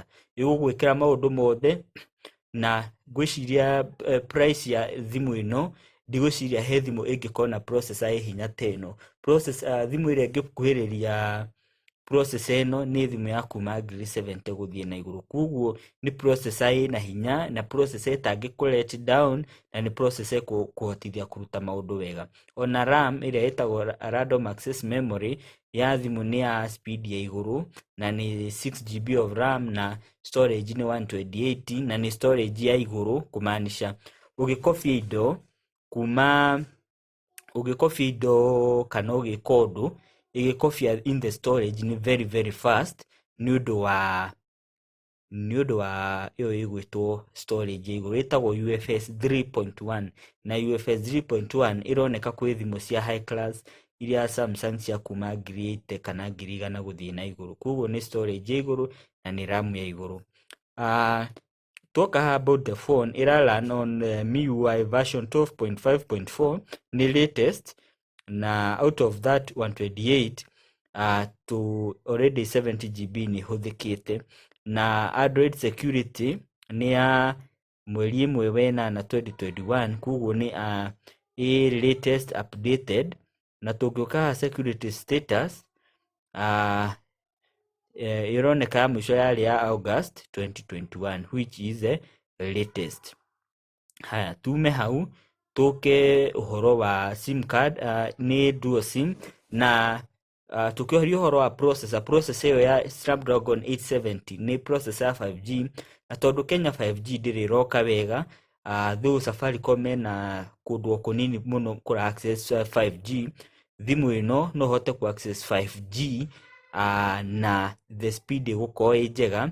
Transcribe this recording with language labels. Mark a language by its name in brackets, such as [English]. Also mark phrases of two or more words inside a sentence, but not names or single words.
[Kikuyu] Igugwikira maundu mothe na gwiciria price ya thimu ino ndigwiciria he thimu ingikona processor ya hinya teno. Processor thimu iria ingikuhiriria processor ino ni thimu ya kuma 70 guthie na iguru. Kuguo ni processor ina hinya na processor itangiku [English] let down [Kikuyu] na ni processor kuhotithia kuruta maundu wega. Ona RAM iria itagwo [English] random access memory [Kikuyu] ya thimu ni ya speed ya iguru na ni [English] 6GB of RAM [Kikuyu] na storage ni 128 na ni storage ya iguru, kumaanisha ugikofia indo kuma ugikofia indo kana ugikondu igikofia [English] in the storage [Kikuyu] ni [English] very fast [Kikuyu] ni undu wa iyo igwitwo storage iguru itagwo UFS 3.1 na UFS 3.1 ironeka kwi thimu cia [English] high class [Kikuyu] iria Samsung cia kuma 8,000 kana 1,000 guthii na iguru. Kuguo ni storage ya iguru na ni RAM ya iguru. [English] Talk about the phone, [Kikuyu] ira [English] run on MIUI version 12.5.4 [Kikuyu] ni latest, na [English] out of that 128 to already 70GB [Kikuyu] ni huthikite, na Android security ni ya mweri imwe wena na 2021. Kuguo ni [English] latest updated, [Kikuyu] na tugiuka [English] security status [Kikuyu] ironeka mwisho yari ya August 2021 [English] which is the latest. [Kikuyu] Haya, tume hau tuke uhoro wa sim card, ni [English] dual sim, [Kikuyu] na tukiohoro uhoro wa processor iyo ya Snapdragon 870 ni processor ya 5G, na tondu Kenya 5G ndiri roka wega, though Safaricom na kundu kunini muno kura access 5G, thimu ino no hote ku access 5G na [English] the speed [Kikuyu] guko njega.